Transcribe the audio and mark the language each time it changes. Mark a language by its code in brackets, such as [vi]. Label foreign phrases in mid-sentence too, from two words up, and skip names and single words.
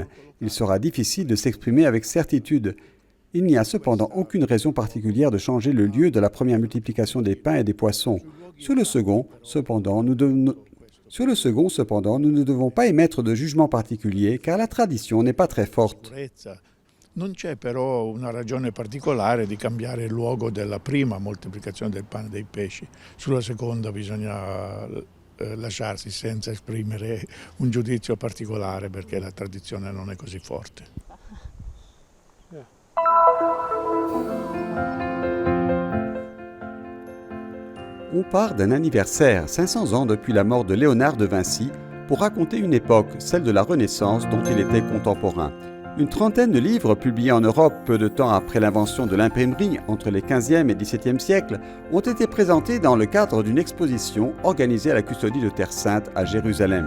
[fr] Il sera difficile de s'exprimer avec certitude. Il n'y a cependant aucune raison particulière de changer le lieu de la première multiplication des pains et des poissons. Sur le second, cependant, nous ne devons pas émettre de jugement particulier, car la tradition n'est pas très forte. [it] Non c'è però una ragione particolare di cambiare il luogo della prima moltiplicazione del pane e dei pesci. Sulla seconda bisogna lasciarsi senza esprimere un giudizio particolare perché la tradizione non è così forte. [fr] On part d'un anniversaire, 500 ans depuis la mort de Léonard de Vinci, pour raconter une époque, celle de la Renaissance dont il était contemporain. Une trentaine de livres publiés en Europe peu de temps après l'invention de l'imprimerie, entre les 15e et 17e siècles, ont été présentés dans le cadre d'une exposition organisée à la Custodie de Terre Sainte à Jérusalem.